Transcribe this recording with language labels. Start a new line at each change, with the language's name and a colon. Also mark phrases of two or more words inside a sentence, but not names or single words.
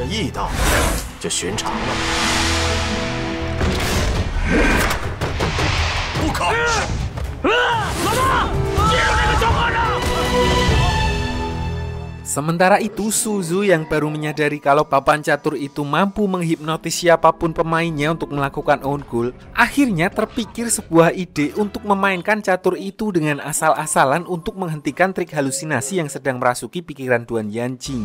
Chinese: 味道就寻常了。不可！老大，接住这个小和尚！
Indonesian: Sementara itu, Suzu yang baru menyadari kalau papan catur itu mampu menghipnotis siapapun pemainnya untuk melakukan
English: own goal,
Indonesian: akhirnya terpikir sebuah ide untuk memainkan catur itu dengan asal-asalan untuk menghentikan trik halusinasi yang sedang merasuki pikiran Duan Yanqing.